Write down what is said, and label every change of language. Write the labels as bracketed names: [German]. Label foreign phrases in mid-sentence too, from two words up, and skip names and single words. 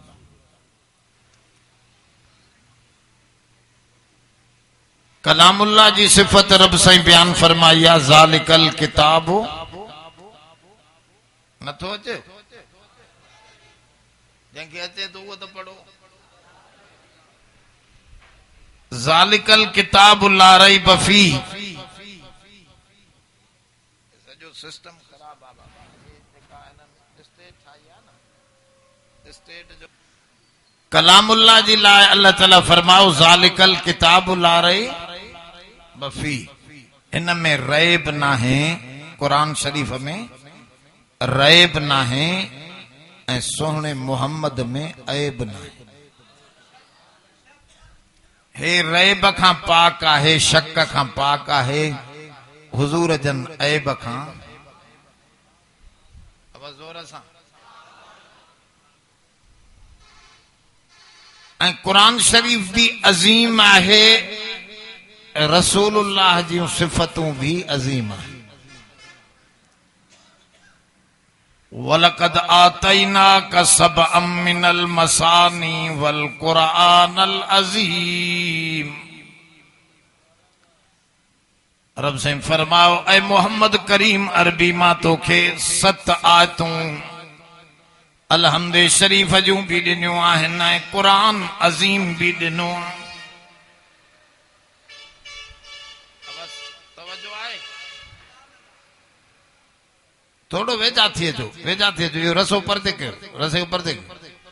[Sindhi] कलामुल्लाह जी सिफ़त रब साईं बयान फरमाई आहे, [Arabic] ذلك الكتاب [Sindhi] नथो अचे, जंहिंखे अचे तो उहो त पढ़ो। [Arabic] ذلك الكتاب لا ريب في, [Sindhi] सॼो सिस्टम ख़राब आहे बाबा। जेका हिननि स्टेट ठाही आहे न, स्टेट जो कलामुल्लाह जी लाइ अल्लाह ताला फरमाओ [Arabic] ذلك الكتاب لا ريب في, [Sindhi] इन में रैब नाहे, कुरान शरीफ में रैब नाहे ऐं सोहणे मोहम्मद में ऐब नाहे। हे रैब खां पाक आहे, शक खां पाक आहे, हुजूर जन ऐब खां। अब ज़ोर सां ऐं कुरान शरीफ भी अज़ीम आहे, रसूलुल्लाह जी सिफ़तूं भी अज़ीम आहे। [Arabic] ولقد آتيناك سبعا من المثاني والقرآن العظيم. [Sindhi] रब से फरमाओ ऐ मोहम्मद करीम अरबी मां तोखे 7 आयतूं अलहम्द शरीफ जूं भी ॾिनियूं आहिनि ऐं कुरान अज़ीम भी ॾिनो। थोड़ो वेझा थी अचो, वेझा थी अचो, इहो रसो परते कयो, रसे परते कयो।